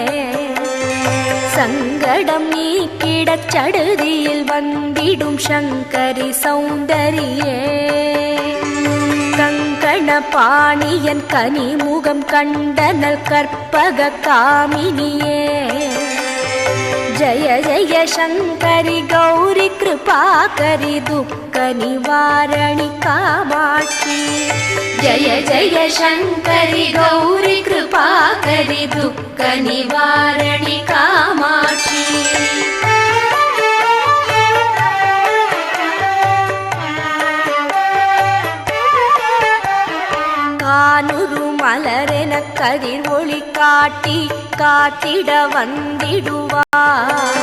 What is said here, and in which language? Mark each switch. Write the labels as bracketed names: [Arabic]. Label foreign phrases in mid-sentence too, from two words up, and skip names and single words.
[Tamil] சங்கடம் நீக்கிடச் சடுதியில் வந்திடும் சங்கரி சௌந்தரியே. கங்கண பாணியன் கனிமுகம் கண்டனல் கற்பக காமினியே. [Sanskrit] जय जय शङ्करि गौरी कृपाकरि दुःख निवारणि कामाक्षी. जय जय शङ्करि गौरी कृपाकरि दुःख निवारणि कामाक्षी. [Tamil] கானுரு மலரென கதிர் ஒளி காட்டி காத்திட வந்திடுவார்.